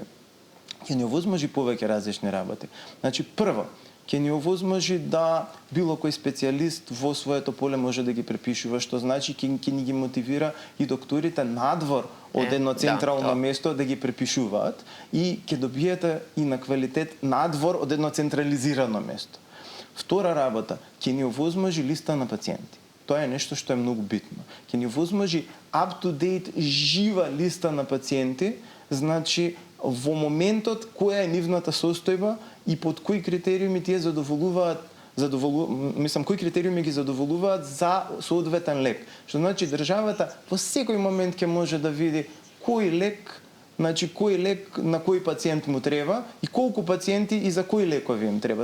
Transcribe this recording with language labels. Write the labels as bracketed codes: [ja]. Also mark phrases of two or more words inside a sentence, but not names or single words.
[mk] Ќе ни овозможи повеќе различни работи. Значи, прво, ќе ни овозможи да било кој специјалист во своето поле може да ги препишува, што значи ќе ни ги мотивира и докторите надвор од едно централно место да ги препишуваат и ќе добиете и на квалитет надвор од едно централизирано место. Втора работа, ќе ни овозможи листа на пациенти. Тоа е нешто што е многу битно. Ќе ни овозможи up-to-date жива листа на пациенти, значи во моментот која е нивната состојба и под кои критериуми тие кои критериуми ги задоволуваат за соодветен лек. Што значи државата во секој момент ќе може да види кој лек на кој пациент му треба и колку пациенти и за кои лекови им треба.